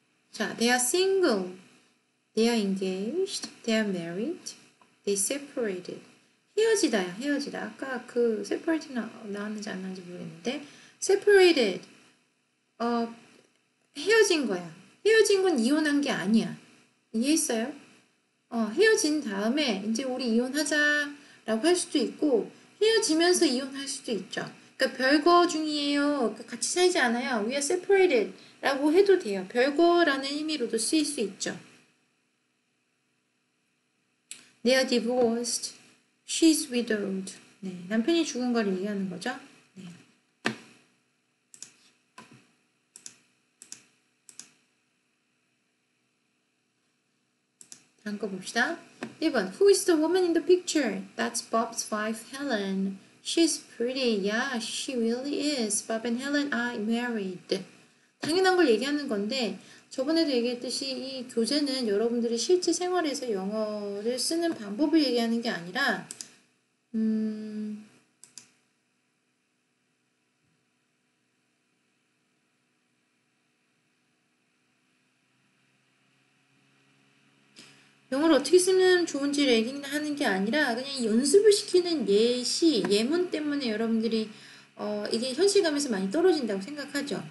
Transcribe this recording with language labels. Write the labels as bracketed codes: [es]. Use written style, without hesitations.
[en] 자, they are single, they are engaged, they are married, they separated. [ko] 헤어지다야, 헤어지다. 아까 그 separate 나왔는지 안 나왔는지 모르겠는데 separated, 헤어진 거야. 헤어진 건 이혼한 게 아니야. 이해했어요? 헤어진 다음에 이제 우리 이혼하자라고 할 수도 있고 헤어지면서 이혼할 수도 있죠. 그러니까 별거 중이에요. 같이 살지 않아요. [en] We are separated [ko] 라고 해도 돼요. 별거라는 의미로도 쓰일 수 있죠. [en] They are divorced. She's widowed. [ko] 네, 남편이 죽은 걸 얘기하는 거죠. 네. 다음 거 봅시다. [en] 1번 Who is the woman in the picture? That's Bob's wife, Helen. She's pretty. Yeah, she really is. Bob and Helen are married. [ko] 당연한 걸 얘기하는 건데 저번에도 얘기했듯이 이 교재는 여러분들이 실제 생활에서 영어를 쓰는 방법을 얘기하는 게 아니라 영어를 어떻게 쓰면 좋은지를 얘기하는 게 아니라 그냥 연습을 시키는 예시, 예문 때문에 여러분들이 이게 현실감에서 많이 떨어진다고 생각하죠.